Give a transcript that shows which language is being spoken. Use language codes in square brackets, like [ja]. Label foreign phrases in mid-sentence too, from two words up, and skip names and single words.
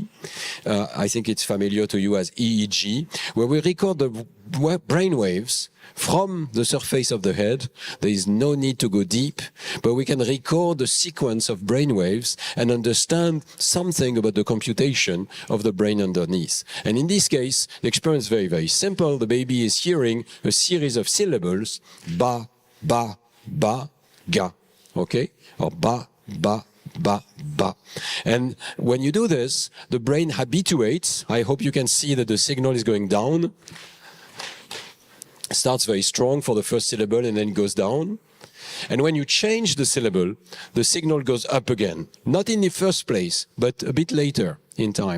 [en] I think it's familiar to you as EEG, where we record the brain waves from the surface of the head. There is no need to go deep, but we can record the sequence of brain waves and understand something about the computation of the brain underneath. And in this case, the experiment is very, very simple. The baby is hearing a series of syllables, ba, ba, ba, ga, okay? Or ba, ba, ba, ba. And when you do this, the brain habituates. I hope you can see that the signal is going down. Starts very strong for the first syllable and then goes down. And when you change the syllable, the signal goes up again. Not in the first place, but a bit later in time.